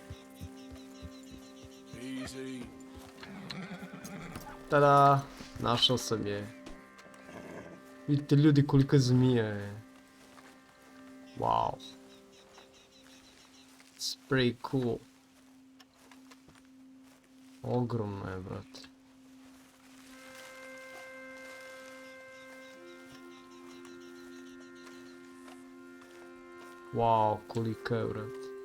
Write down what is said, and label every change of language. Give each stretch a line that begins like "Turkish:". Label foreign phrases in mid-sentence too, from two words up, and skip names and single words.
Serbian: Tada, našao sam je. Vidite ljudi kolika zmija je.
English: Wow. It's pretty cool.
Serbian: Ogromno je, brate. Wow, kolika je, brate.